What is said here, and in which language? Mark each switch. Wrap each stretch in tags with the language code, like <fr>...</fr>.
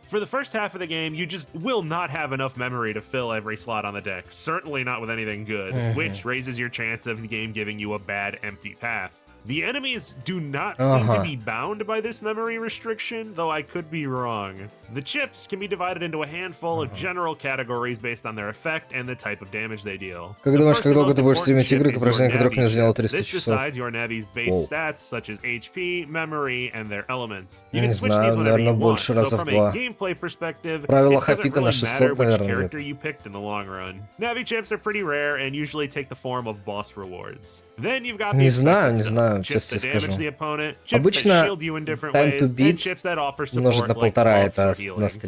<en>For the first half of the game, you just will not have enough memory to fill every slot on the deck, certainly not with anything good, which raises your chance of the game giving you a bad empty path. The enemies do not seem to be bound by this memory restriction, though I could be wrong. The chips can be divided into a handful of general categories based on their effect and the type of damage they deal.</en> <ru>Как думаешь, как долго ты будешь стримить игры, прохождение которых мне заняло 300</ru> <en>This decides your Navi's base stats, such as HP, memory, and their elements. You can switch these whenever you want, so from a gameplay perspective, it doesn't really matter which character you picked in the long run. Navi chips are pretty rare and usually take the form of boss rewards. Then you've got the chips that damage the opponent, chips that shield you in different ways, and chips that offer support like buffs or healing.</en>